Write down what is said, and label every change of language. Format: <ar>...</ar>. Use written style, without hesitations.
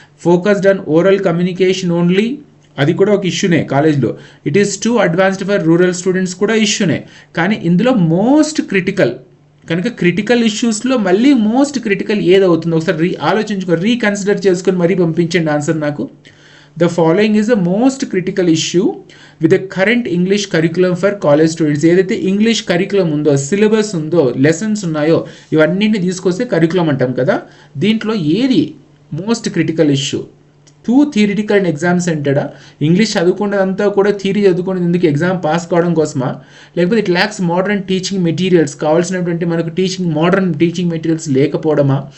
<en>focused on oral communication only,</en> <te>అది కూడా ఒక ఇష్యూనే కాలేజ్లో.</te> <en>it is too advanced for rural students</en> <te>కూడా ఇష్యూనే. కానీ ఇందులో మోస్ట్ క్రిటికల్ కనుక క్రిటికల్ ఇష్యూస్లో మళ్ళీ మోస్ట్ క్రిటికల్ ఏదవుతుందో ఒకసారి ఆలోచించుకొని రీకన్సిడర్ చేసుకొని మరీ పంపించండి ఆన్సర్ నాకు.</te> <en>The following is the most critical issue with the current English curriculum for college students.</en> <te>ఏదైతే ఇంగ్లీష్ కరికులం ఉందో, సిలబస్ ఉందో, లెసన్స్ ఉన్నాయో, ఇవన్నింటిని తీసుకొస్తే కరికులం అంటాం కదా. దీంట్లో ఏది most critical issue?</te> <en>Too theoretical and exam సెంటర్డా?</en> <te>English చదువుకున్నదంతా కూడా థియరీ చదువుకునేది ఎందుకు? ఎగ్జామ్ పాస్ కావడం కోసమా? లేకపోతే</te> <en>it lacks modern teaching materials,</en> <te>కావాల్సినటువంటి మనకు మోడర్న్ టీచింగ్ మెటీరియల్స్ లేకపోవడమా?</te>